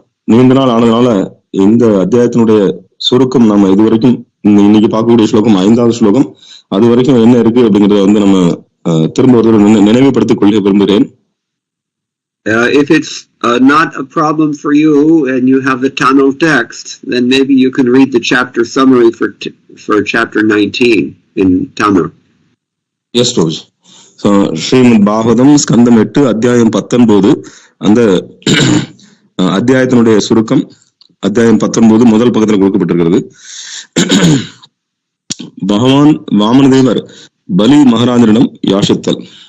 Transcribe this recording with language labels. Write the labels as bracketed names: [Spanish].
[Tamil] நீண்ட நாள் ஆனதுனால இந்த அத்தியாயத்தினுடைய சுருக்கம் நம்ம இது வரைக்கும் இன்னைக்கு பார்க்கக்கூடிய ஸ்லோகம் 5வது ஸ்லோகம், அது வரைக்கும் என்ன இருக்கு அப்படிங்கறத வந்து நம்ம திரும்ப ஒரு நினைவுபடுத்திக் கொள்ள விரும்புகிறேன். [English] If it's not a problem for you and you have the Tamil text, then maybe you can read the chapter summary for chapter 19 in Tamil. Yes, Prabhu. [Tamil] So, Srimad Bhagavatam, Skandam 8, Adhyayam 19, அந்த அத்தியாயத்தினுடைய சுருக்கம் அத்தியாயம் 19 முதல் பக்கத்தில் கொடுக்கப்பட்டிருக்கிறது. பகவான் வாமனதேவர் பலி மகாராஜனிடம் யாசித்தல்.